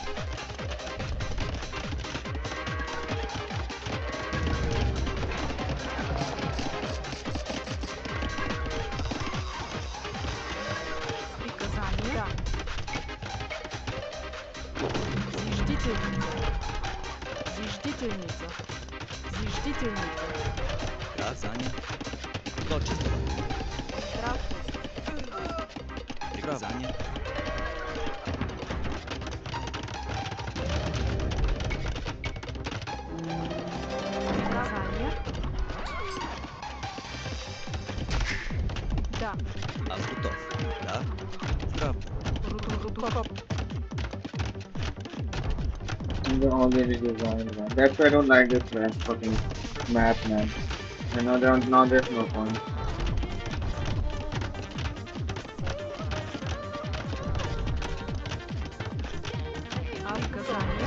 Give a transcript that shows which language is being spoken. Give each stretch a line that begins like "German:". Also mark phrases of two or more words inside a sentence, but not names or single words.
Church Slavic: Приказания? Да. Зиждительница. Зиждительница. Зиждительница. Приказание. Дочисто. Здравствуйте. Приказание. Приказания? Да. Аз готов. Да. Здраво. Рудокоп.
English: They're already designed, man. That's why I don't like this fucking map, man. And now there's no point.
Church Slavic: Приказания?